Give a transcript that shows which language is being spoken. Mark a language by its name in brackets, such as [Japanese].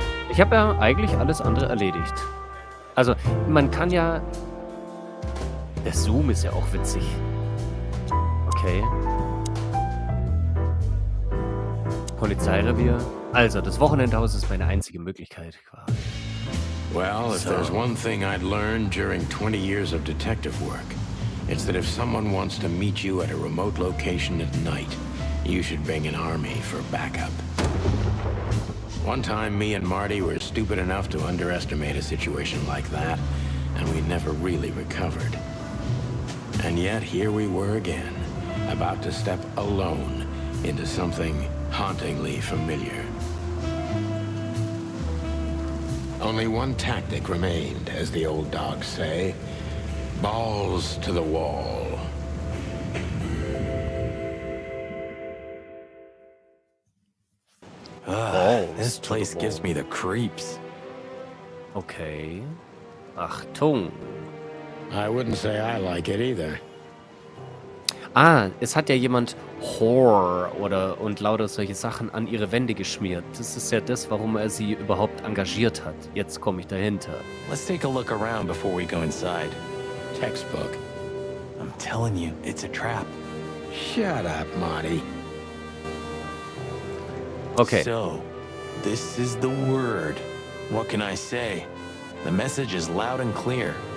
[German] Ich habe ja eigentlich alles andere erledigt. Also, man kann ja... Der Zoom ist ja auch witzig. Okay. Polizeirevier. Also, das Wochenendhaus ist meine einzige Möglichkeit quasi. [English] Well, if there's one thing I'd learned during 20 years of detective work, it's that if someone wants to meet you at a remote location at night, you should bring an army for backup. One time, me and Marty were stupid enough to underestimate a situation like that, and we never really recovered. And yet, here we were again, about to step alone into something hauntingly familiar. Only one tactic remained, as the old dogs say. Balls to the wall. This place gives me the creeps. [German] Okay. Achtung. [English] I wouldn't say I like it either. [German] Ah, es hat ja jemand Whore oder und lauter solche Sachen an ihre Wände geschmiert. Das ist ja das, warum er sie überhaupt engagiert hat. Jetzt komme ich dahinter. [English] Let's take a look around before we go inside. Textbook. I'm telling you, it's a trap. Shut up, Marty. Okay. So, this is the word. What can I say? The message is loud and clear.